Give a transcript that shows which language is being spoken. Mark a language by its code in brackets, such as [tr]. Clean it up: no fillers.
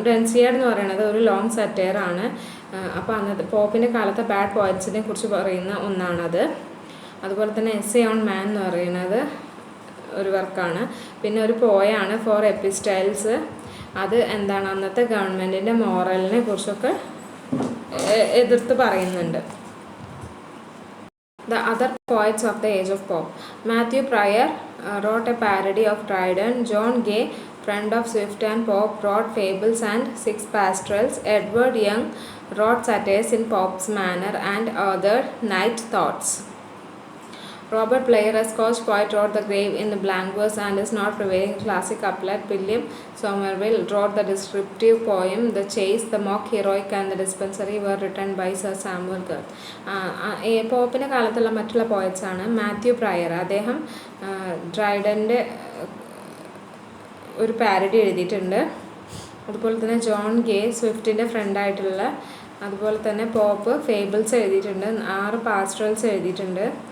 [ml] ഡെൻസിയാഡ് എന്ന് പറയുന്നത് ഒരു ലോങ് സറ്റയറാണ്. അപ്പോൾ അന്നത്തെ പോപ്പിൻ്റെ കാലത്തെ ബാഡ് പോയറ്റ്സിനെ കുറിച്ച് പറയുന്ന ഒന്നാണത്. അതുപോലെ തന്നെ എസ്സേ ഓൺ മാൻ എന്ന് പറയുന്നത് ഒരു വർക്കാണ്. പിന്നെ ഒരു പോയാണ് 4 എപ്പിസ്റ്റൈൽസ്. അത് എന്താണ് അന്നത്തെ ഗവൺമെൻറ്റിൻ്റെ മോറലിനെ കുറിച്ചൊക്കെ എതിർത്ത് പറയുന്നുണ്ട്. [en] The other poets of the age of Pope. Matthew Prior wrote a parody of Dryden. John Gay, friend of Swift and Pope, wrote fables and 6 pastorals. Edward Young wrote satires in Pope's manner and authored Night Thoughts. Robert Blair, a Scotch poet, wrote The Grave in the Blank Verse and is not prevailing classic couplet. William Somerville wrote the descriptive poem The Chase. The mock heroic and the dispensary were written by Sir Samuel Gurth. [ml] പോപ്പിൻ്റെ കാലത്തുള്ള മറ്റുള്ള പോയറ്റ്സാണ് Mathew prayer. അദ്ദേഹം ഡ്രൈഡൻ്റെ ഒരു parody എഴുതിയിട്ടുണ്ട്. അതുപോലെ തന്നെ John ഗേ സ്വിഫ്റ്റിൻ്റെ ഫ്രണ്ടായിട്ടുള്ള. അതുപോലെ തന്നെ pop fables എഴുതിയിട്ടുണ്ട്, 6 പാസ്റ്ററൽസ് എഴുതിയിട്ടുണ്ട്.